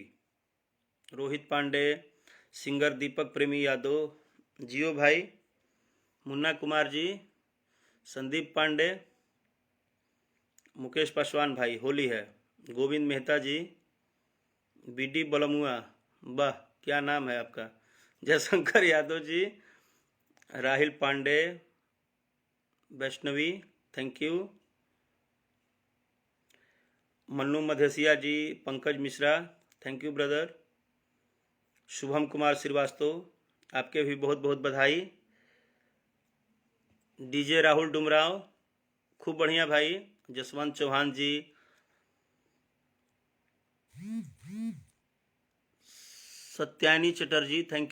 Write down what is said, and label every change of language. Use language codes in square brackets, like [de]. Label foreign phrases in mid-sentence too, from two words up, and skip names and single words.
[hi] रोहित पांडे, सिंगर दीपक प्रेमी यादव, जियो भाई, मुन्ना कुमार जी, संदीप पांडे, मुकेश पासवान भाई, होली है, गोविंद मेहता जी, बीडी बलमुआ, वाह क्या नाम है आपका, जयशंकर यादव जी, राहिल पांडे, वैष्णवी [en] thank you, [hi] मन्नू मधेसिया जी, पंकज मिश्रा [en] thank you brother, [hi] शुभम कुमार श्रीवास्तव आपके भी बहुत बहुत बधाई, डीजे राहुल डुमराव खूब बढ़िया भाई, जसवंत चौहान जी, सत्यानी चटर्जी थैंक